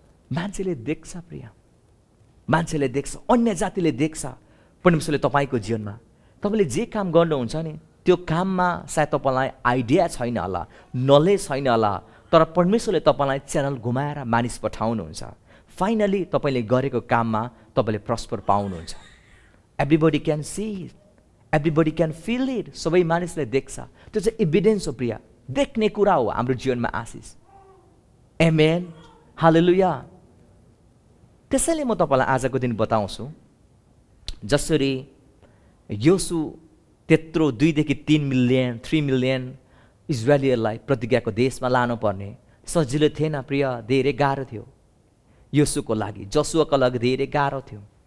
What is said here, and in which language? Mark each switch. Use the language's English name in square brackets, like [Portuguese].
[Nepali] मान्छेले देख्छ प्रिया, मान्छेले देख्छ, अन्य जातिले देख्छ परमेश्वरले तपाईँको जीवनमा। तपाईँले जे काम गर्नुहुन्छ नि त्यो काममा सायद तपाईँलाई आइडिया छैन होला, नलेज छैन होला, तर परमेश्वरले तपाईँलाई च्यानल घुमाएर मानिस पठाउनुहुन्छ। फाइनली तपाईँले गरेको काममा तपाईँले प्रस्पर पाउनुहुन्छ। [English] Everybody can see it, everybody can feel it. [Nepali] सबै मानिसले देख्छ, त्यो चाहिँ एभिडेन्स हो प्रिया, देख्ने कुरा हो हाम्रो जीवनमा आशिष। आमेन, हालेलुया। त्यसैले म तपाईँलाई आजको दिन बताउँछु, जसरी योसु त्यत्रो 2 देखि 3 मिलियन 3 मिलियन इजरायलीहरूलाई प्रतिज्ञाको देशमा लानुपर्ने सजिलो थिएन प्रिय, धेरै गाह्रो थियो योसुको लागि, जसुवाको लागि धेरै गाह्रो थियो।